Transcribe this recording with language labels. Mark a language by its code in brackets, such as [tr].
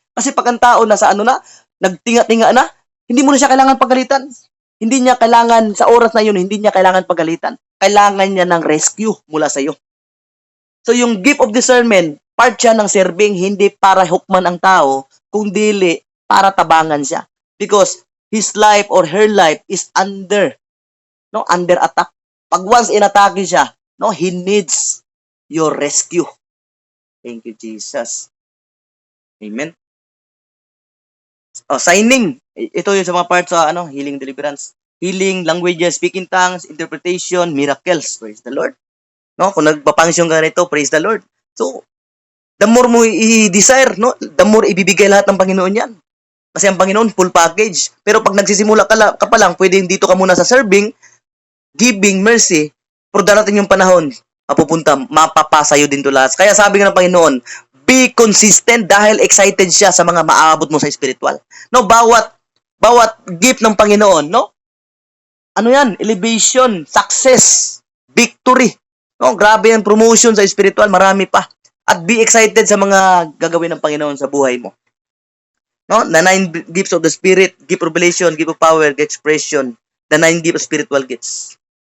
[tl] Kasi pag ang tao nasa nagtinga-tinga na, hindi mo na siya kailangan pagalitan. Hindi niya kailangan, sa oras na yun, hindi niya kailangan pagalitan. Kailangan niya ng rescue mula sa iyo. So yung gift of discernment, part siya ng serving, hindi para hukman ang tao, kundi para tabangan siya. [en] Because his life or her life is under attack. [tl] Pag once inatake siya, no, [en] he needs your rescue. Thank you, Jesus. Amen. Signing. [tl] Ito yung sa mga parts sa healing, deliverance. [en] Healing, languages, speaking tongues, interpretation, miracles. Praise the Lord. [tl] No, kung nagpapangsyon ka nito, [en] praise the Lord. [tl] So, the more mo i-desire, no, the more ibibigay lahat ng Panginoon yan. Kasi ang Panginoon, full package. Pero pag nagsisimula ka pa lang, pwedeng dito ka muna sa serving, giving, mercy, pero darating yung panahon, mapapasa din to lahat. Kaya sabi nga ng Panginoon, [en] be consistent [tl] dahil excited siya sa mga maaabot mo sa spiritual. No, bawat gift ng Panginoon, no? Ano yan? [en] Elevation, success, victory. [tl] No, grabe ang promotion sa spiritual, marami pa. At [en] be excited [tl] sa mga gagawin ng Panginoon sa buhay mo. No? [en] The 9 gifts of the Spirit, gift of revelation, gift of power, gift of expression, the 9 gifts of spiritual gifts.